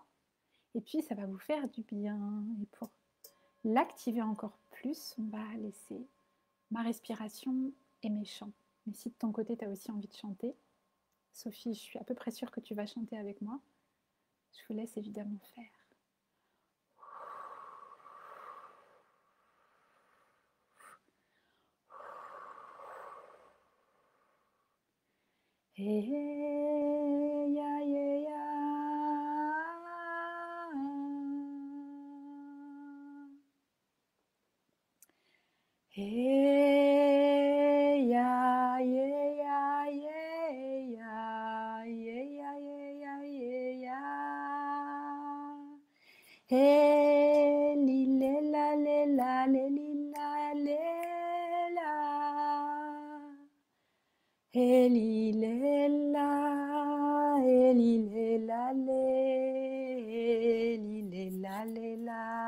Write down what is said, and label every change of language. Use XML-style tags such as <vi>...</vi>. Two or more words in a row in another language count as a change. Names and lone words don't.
<fr>Et puis, ça va vous faire du bien. Et pour l'activer encore plus, on va laisser ma respiration et mes chants. Mais si de ton côté, tu as aussi envie de chanter, Sophie, je suis à peu près sûre que tu vas chanter avec moi. Je vous laisse évidemment faire. Hey, ya, ya, ya. Hey, ya, ya, ya, ya, ya, ya, ya, ya. Hey, li, le, la, le, la, le, li, la, le, la. Hey, li, le, la, hey, li, le, la, le, hey, li, le, la, le, la.</fr>